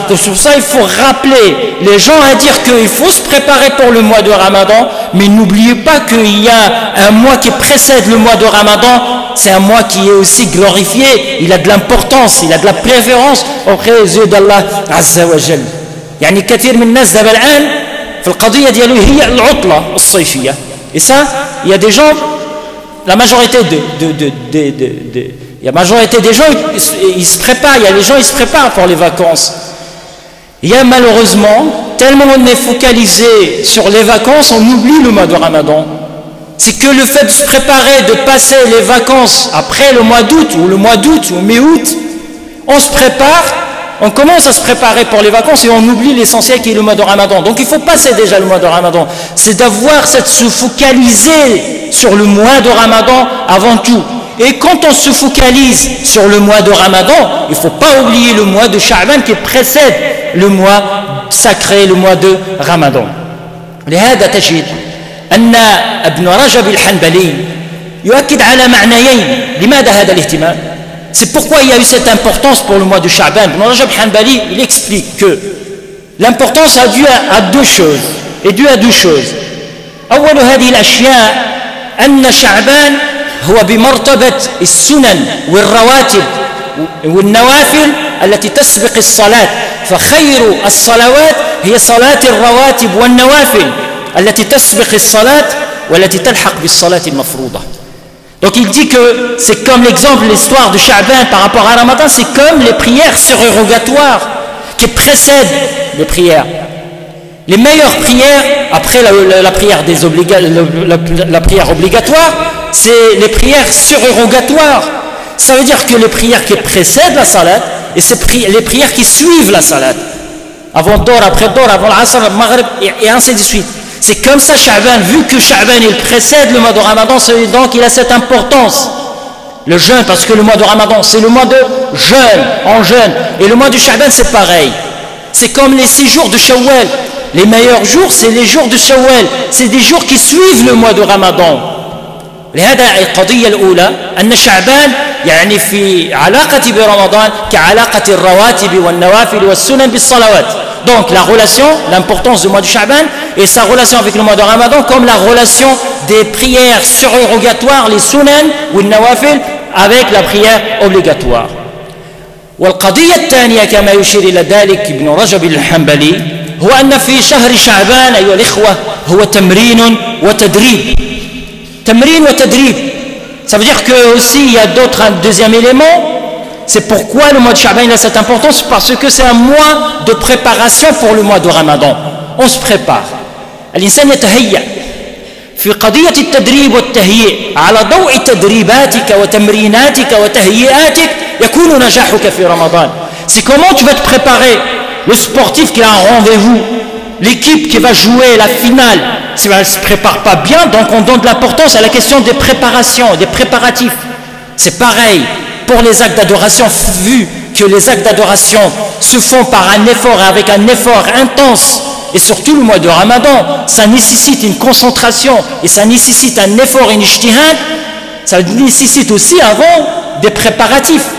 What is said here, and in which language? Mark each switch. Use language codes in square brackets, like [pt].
[fr] Donc sur ça, il faut rappeler les gens à dire qu'il faut se préparer pour le mois de Ramadan, mais n'oubliez pas qu'il y a un mois qui précède le mois de Ramadan. C'est un mois qui est aussi glorifié, il a de l'importance, il a de la préférence auprès des yeux d'Allah Azza wa Jal. [ar] يعني كثير من الناس دابا الآن في القضية ديالو هي العطلة الصيفية. [fr] Et ça, il y a des gens, la majorité il y a majorité des gens, ils se préparent, il y a les gens, ils se préparent pour les vacances. Il y a malheureusement, tellement on est focalisé sur les vacances, on oublie le mois de Ramadan. C'est que le fait de se préparer, de passer les vacances après le mois d'août, ou le mois d'août, ou mi-août, on se prépare, on commence à se préparer pour les vacances et on oublie l'essentiel qui est le mois de Ramadan. Donc il faut passer déjà le mois de Ramadan. C'est d'avoir se focaliser sur le mois de Ramadan avant tout. Et quand on se focalise sur le mois de Ramadan, il ne faut pas oublier le mois de Sha'ban qui précède le mois sacré, le mois de Ramadan. [ar] لهذا تجد أن ابن رجب الحنبلي يؤكد على معنيين لماذا هذا الاهتمام. [fr] C'est pourquoi il y a eu cette importance pour le mois de Sha'ban. Ibn Rajab al-Hanbali, il explique que l'importance a dû à deux choses, est due à deux choses. [ar] أول هذه الأشياء أن شعبان هو بمرتبة السنن والرواتب والنوافل التي تسبق الصلاة. فخير الصلوات هي صلاة الرواتب والنوافل التي تسبق الصلاة والتي تلحق بالصلاة المفروضة. [fr] Donc il dit que c'est comme l'exemple, l'histoire de Sha'ban par rapport à Ramadan, c'est comme les prières surérogatoires qui précèdent les prières. Les meilleures prières, après la prière, la prière obligatoire, c'est les prières surérogatoires. Ça veut dire que les prières qui précèdent la salat et les prières qui suivent la salat. Avant Dor, après Dor, avant l'Asr, le Maghrib, et ainsi de suite. C'est comme ça Sha'ban, vu que Sha'ban il précède le mois de Ramadan, donc il a cette importance. Le jeûne, parce que le mois de Ramadan, c'est le mois de jeûne, en jeûne. Et le mois de Sha'ban, c'est pareil. C'est comme les 6 jours de Shawwal. Les meilleurs jours, c'est les jours de Shawwal. C'est des jours qui suivent le mois de Ramadan. [ar] لهذا القضية الأولى أن شعبان يعني في علاقة برمضان كعلاقة الرواتب والنوافل والسنن بالصلوات. [fr] Donc la relation, l'importance du mois de Sha'ban et sa relation avec le mois de Ramadan comme la relation des prières surérogatoires, les sunan ou les nawafil avec la prière obligatoire. [ar] والقضية الثانية كما يشير إلى ذلك ابن رجب الحنبلي هو أن في شهر شعبان أيها الإخوة هو تمرين وتدريب. تمرين وتدريب. [fr] Ça veut dire que aussi il y a d'autres, un deuxième élément. C'est pourquoi le mois de Sha'ban a cette importance, parce que c'est un mois de préparation pour le mois de Ramadan. On se prépare. [ar] الإنسان يتهيأ. في قضية التدريب والتهيئ على ضوء تدريباتك وتمريناتك وتهيئاتك يكون نجاحك في رمضان. [fr] C'est comment tu vas te préparer. Le sportif qui a un rendez-vous, l'équipe qui va jouer la finale, si elle ne se prépare pas bien, donc on donne de l'importance à la question des préparations, des préparatifs. C'est pareil pour les actes d'adoration, vu que les actes d'adoration se font par un effort et avec un effort intense, et surtout le mois de Ramadan, ça nécessite une concentration et ça nécessite un effort, une ijtihad, ça nécessite aussi avant des préparatifs.